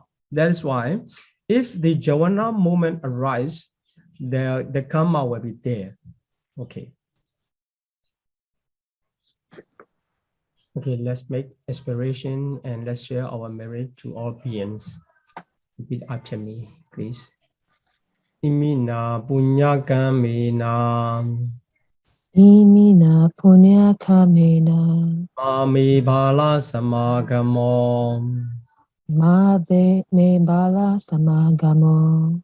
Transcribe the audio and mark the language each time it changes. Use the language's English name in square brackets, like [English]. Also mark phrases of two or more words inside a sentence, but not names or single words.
[English] That is why if the jhana movement arises, the karma will be there. Okay. Okay, let's make aspiration and let's share our merit to all beings. Repeat after me, please. [Pali] Imina punya kamena. Imina punya kamena. Mami bala samagamo. Me bala samagamo.